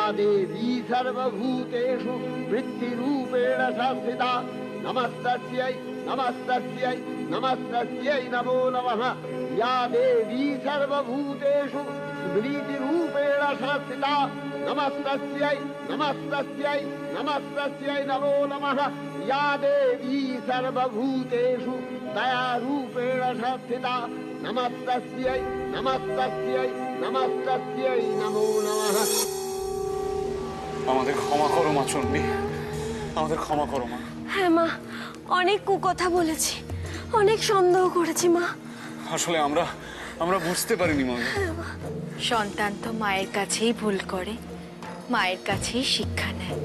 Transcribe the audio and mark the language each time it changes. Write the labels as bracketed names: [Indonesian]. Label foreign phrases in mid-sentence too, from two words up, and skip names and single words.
[Sanskrit] देवी सर्वभूतेषु वृत्तिरूपेण संस्थिता नमस्तस्यै नमस्तस्यै नमस्तस्यै नमो नमः या देवी सर्वभूतेषु स्मृतिरूपेण संस्थिता नमस्तस्यै नमस्तस्यै नमस्तस्यै नमो नमः या देवी सर्वभूतेषु दयारूपेण संस्थिता नमस्तस्यै नमस्तस्यै नमस्तस्यै नमो नमः। [Bangla] আমাদের ক্ষমা করো মা চণ্ডী, আমাদের ক্ষমা করো মা। হ্যাঁ মা, অনেক কুকথা বলেছি, অনেক সন্দেহ করেছি মা। আসলে আমরা বুঝতে পারিনি মা। সন্তান তো মায়ের কাছেই ভুল করে, মায়ের কাছেই শিক্ষা নেয়।